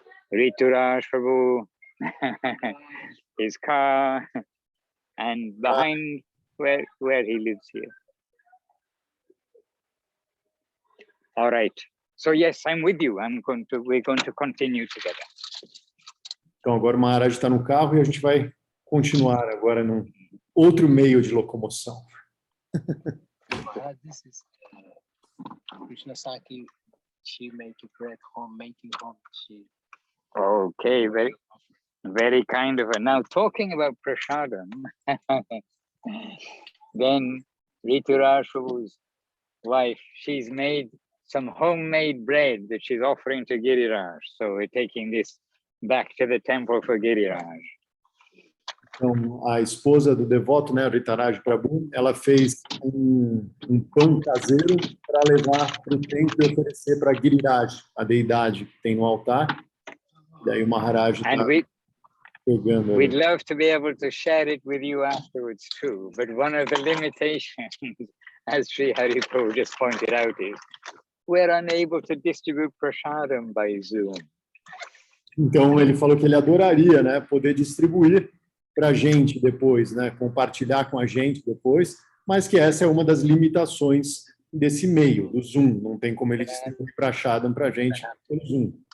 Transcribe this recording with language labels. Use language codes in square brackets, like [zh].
[en] Rituraj Prabhu, his car, and behind where he lives here. All right. So yes, I'm with you. We're going to continue together. [pt] Então agora o Maharaj está no carro e a gente vai continuar agora num outro meio de locomoção. [en] This is Krishna Saki. She make bread home, making home. She. Okay, very kind of her. Now talking about prasadam, then Rituraj Prabhu's wife, she's made some homemade bread that she's offering to Giriraj. So we're taking this back to the temple for Giriraj. [pt] Então, a esposa do devoto, né, Rituraj Prabhu, ela fez um pão caseiro para levar para o templo e oferecer para Giriraj, a deidade que tem no altar. E aí o Maharaj está pegando. [en] We'd love to be able to share it with you afterwards too, but one of the limitations, as Sri Hari Prabhu just pointed out, is we're unable to distribute prasadam by Zoom. [pt] Então ele falou que ele adoraria, né, poder distribuir para a gente depois, né, compartilhar com a gente depois, mas que essa é uma das limitações desse meio, do Zoom. Não tem como ele distribuir prasadam para a gente pelo Zoom.